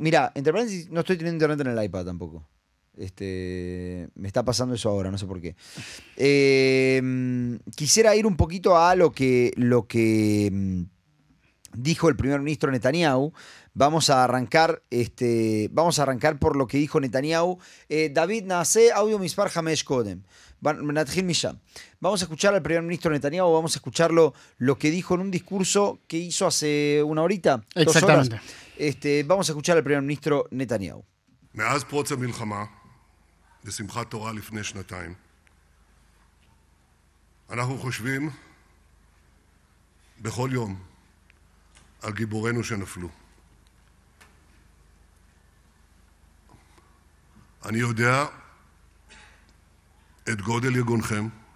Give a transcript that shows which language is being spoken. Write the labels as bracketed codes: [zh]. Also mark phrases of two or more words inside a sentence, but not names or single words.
[es] Mira, entre paréntesis, no estoy teniendo internet en el iPad tampoco. Me está pasando eso ahora, no sé por qué. Quisiera ir un poquito a lo que dijo el primer ministro Netanyahu. Vamos a arrancar por lo que dijo Netanyahu. [he] דוד נעשה אודיו מספר חמש קודם. [es] Vamos a escuchar al primer ministro Netanyahu, vamos a escucharlo lo que dijo en un discurso que hizo hace una horita, 2 horas. Vamos a escuchar al primer ministro Netanyahu. [he] מאז פרוץ המלחמה, בשמחת תורה לפני שנתיים, אנחנו חושבים בכל יום על גיבורינו שנפלו. אני יודע את גודל יגונכם.